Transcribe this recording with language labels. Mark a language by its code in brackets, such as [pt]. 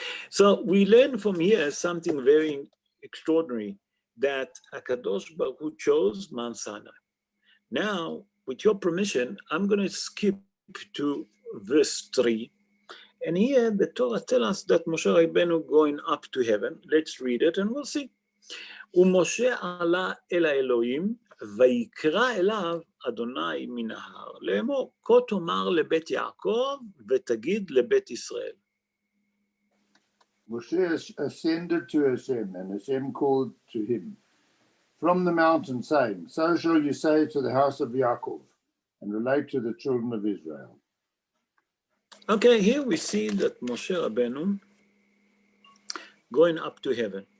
[en] So we learn from here something very extraordinary, that HaKadosh Baruch Hu chose Mount Sinai. Now, with your permission, I'm going to skip to verse 3. And here the Torah tells us that Moshe Rabbeinu going up to heaven. Let's read it and we'll see. [he] ומשה עלה אל האלוהים, ויקרא אליו אדוני מן ההר, לאמור, כה תאמר לבית יעקב, ותגיד לבית ישראל. [en] Moshe ascended to Hashem, and Hashem called to him from the mountain, saying, so shall you say to the house of Yaakov, and relate to the children of Israel. Okay, here we see that Moshe Rabbeinu going up to heaven.